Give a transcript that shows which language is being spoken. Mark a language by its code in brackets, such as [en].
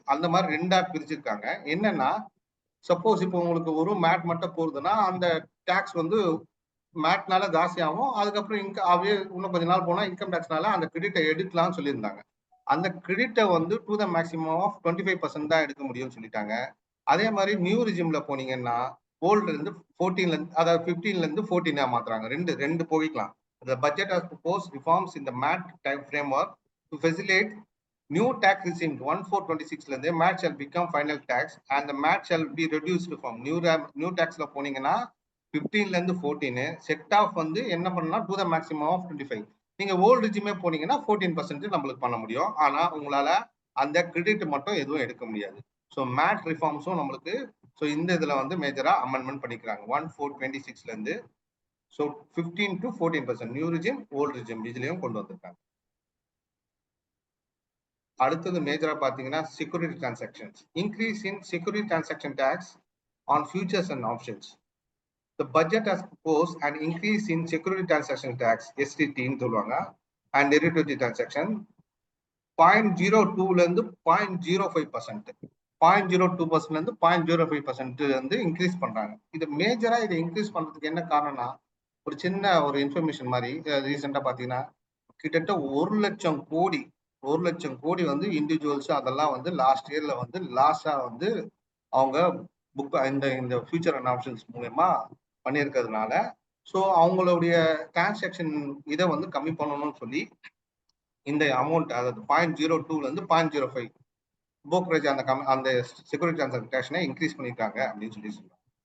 [ta] அந்த மாதிரி ரெண்டா பிரிச்சிருக்காங்க. என்னன்னா சப்போஸ் இப்போ உங்களுக்கு ஒரு மேட் மட்டும் போகுதுன்னா அந்த டாக்ஸ் வந்து மேட்னால ஜாஸ்தி ஆகும். அதுக்கப்புறம் இன்னும் கொஞ்ச நாள் போனா இன்கம் டேக்ஸ்னால அந்த கிரெடிட்டை எடுக்கலாம்னு சொல்லியிருந்தாங்க. அந்த கிரெடிட்டை வந்து டு த மேக்ஸிமம் ஆஃப் 25% தான் எடுக்க முடியும்னு சொல்லிட்டாங்க. அதே மாதிரி நியூ ரிஜிம்ல போனீங்கன்னா ஓல்டுல இருந்து 14 அதாவது 15 இருந்து 14 மாத்துறாங்க. ரெண்டு போய்க்கலாம். [en] The budget has proposed reforms in the MAT time framework to facilitate new tax regime 1/4/26 இருந்து MAT shall become final tax and the MAT shall be reduced from new taxல [ta] போனீங்கன்னா 15 இருந்து 14 செட் ஆஃப் வந்து என்ன பண்ணலாம் டு த மேக்ஸிமம் ஆஃப் 25. நீங்க old ரிஜிமே போனீங்கன்னா 14% நம்மளுக்கு பண்ண முடியும். ஆனா உங்களால அந்த கிரெடிட் மட்டும் எதுவும் எடுக்க முடியாது. ஸோ மேட் ரிஃபார்ம்ஸும் நம்மளுக்கு ஸோ இந்த இதுல வந்து மேஜரா அமெண்ட்மெண்ட் பண்ணிக்கிறாங்க 1/4/26 இருந்து. So 15 to 14% new regime old regime இதுலயும் கொண்டு வந்திருக்காங்க. அடுத்தது மேஜரா பாத்தீங்கன்னா security transactions increase in security transaction tax on futures and options. [en] The budget has proposed an increase in security transaction tax STT [ta] ன்னு சொல்லுவாங்க [en] and derivative transaction 0.02 [ta] ல இருந்து 0.05%, 0.02% இருந்து 0.05% வந்து இன்க்ரீஸ் பண்றாங்க. இது மேஜரா இதை இன்க்ரீஸ் பண்றதுக்கு என்ன காரணம்னா ஒரு சின்ன ஒரு இன்ஃபர்மேஷன் மாதிரி ரீசெண்டா பாத்தீங்கன்னா கிட்டத்தட்ட 1 லட்சம் கோடி வந்து இண்டிவிஜுவல்ஸ் அதெல்லாம் வந்து லாஸ்ட் இயர்ல வந்து லாஸ்டா வந்து அவங்க புக் இந்த ஃபியூச்சர் அண்ட் ஆப்ஷன்ஸ் மூலமா பண்ணியிருக்கிறதுனால ஸோ அவங்களுடைய டிரான்சாக்ஷன் இதை வந்து கம்மி பண்ணணும்னு சொல்லி இந்த அமௌண்ட் அதாவது 0.02 ல இருந்து 0.05 புரோக்கரேஜ் அந்த செக்யூரிட்டி டிரான்சாக்ஷனை இன்க்ரீஸ் பண்ணிட்டாங்க அப்படின்னு சொல்லி சொல்றாங்க.